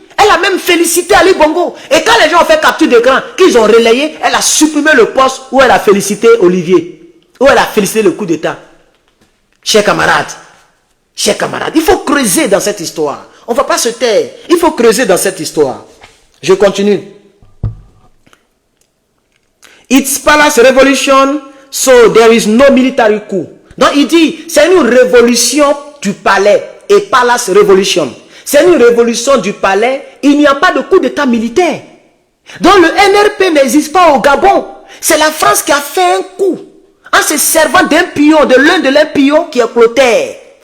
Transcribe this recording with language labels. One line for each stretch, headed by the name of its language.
French: Elle a même félicité Ali Bongo. Et quand les gens ont fait capture d'écran, qu'ils ont relayé, elle a supprimé le poste où elle a félicité Olivier. Où elle a félicité le coup d'État. Chers camarades, il faut creuser dans cette histoire. On ne va pas se taire. Il faut creuser dans cette histoire. Je continue.
English: It's palace revolution, so there is no military coup.
French: Donc il dit, c'est une révolution du palais et
English: palace revolution.
French: C'est une révolution du palais, il n'y a pas de coup d'état militaire. Donc le NRP n'existe pas au Gabon. C'est la France qui a fait un coup en se servant d'un pion, de l'un de leurs pions qui est Clotaire.